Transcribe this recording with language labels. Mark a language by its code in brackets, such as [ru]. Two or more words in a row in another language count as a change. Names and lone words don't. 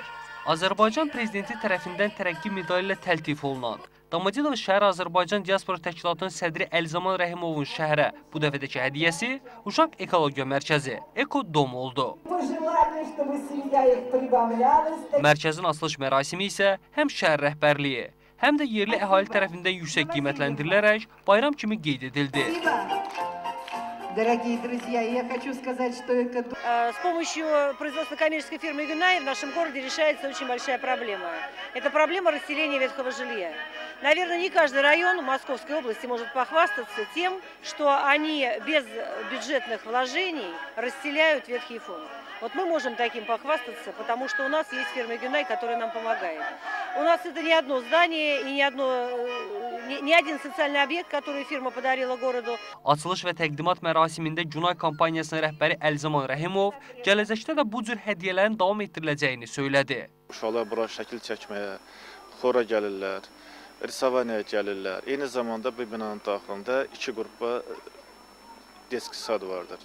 [az] Azərbaycan prezidenti tərəfindən tərəqqi medalı ilə təltif olunan Domodedovo şəhər Azərbaycan Diaspora Təşkilatının sədri Əlzaman Rəhimovun şəhərə bu dəfədəki hədiyyəsi Uşaq Ekologiya Mərkəzi Eko-Dom oldu. Mərkəzin açılış mərasimi isə həm şəhər rəhbərliyi, həm də yerli əhali tərəfindən yüksək qiymətləndirilərək bayram kimi qeyd edildi. [ru] Дорогие друзья, я хочу сказать, что С помощью производства коммерческой фирмы Юнай в нашем городе решается очень большая проблема. Это проблема расселения ветхого жилья. Наверное, не каждый район Московской области может похвастаться тем, что они без бюджетных вложений расселяют ветхий фонд. Вот мы можем таким похвастаться, потому что у нас есть фирма Юнай, которая нам помогает. У нас это не одно здание и не один социальный объект, который фирма подарила городу. [az] Açılış və təqdimat mərasimində Günay kampaniyasının rəhbəri Əlzaman Rəhimov gələcəkdə də bu cür hədiyyələrin davam etdiriləcəyini söylədi. Uşaqlar bura şəkil çəkməyə, xora gəlirlər, risavaniyaya gəlirlər. Eyni zamanda bu binanın daxilində iki qrupa [ru] детский сад [az] vardır.